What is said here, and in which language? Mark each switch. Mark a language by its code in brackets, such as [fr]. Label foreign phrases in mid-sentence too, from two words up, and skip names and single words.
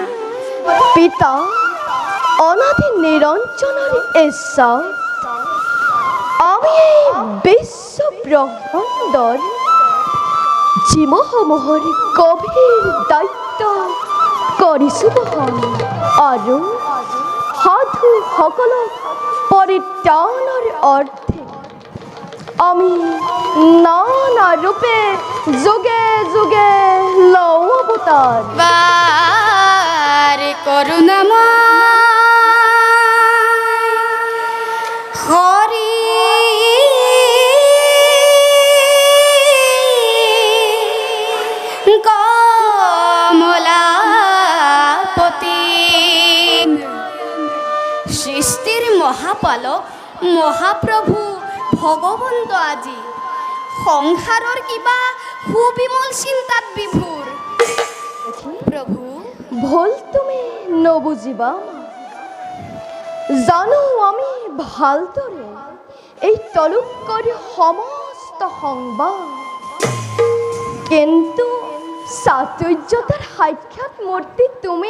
[as] পিতা অনাদি নিৰঞ্জনৰ ঈশ্বৰ, আমি এই বিশ্ব ব্ৰহ্মাণ্ডৰ জীৱসমূহৰ গভীৰ দায়িত্ব কৰিছোঁ বহন আৰু সাধুসকলক পৰিত্ৰাণৰ অৰ্থে আমি নানা ৰূপে যুগে যুগে লওঁ অৱতাৰ। বাৰে করুণাময় হরি কমলাপতি সৃষ্টির মহাপালক মহাপ্ৰভু ভগৱন্ত আজি সংসাৰৰ কিবা সুবিমল চিন্তাত বিভোৰ। প্ৰভু, ভুল তুমি নবুজিবা, জানো আমি ভালদৰে এই তলুকৰ সমস্ত সংবাদ, কিন্তু চাতুৰ্যতাৰ সাক্ষাৎ মূৰ্তি তুমি।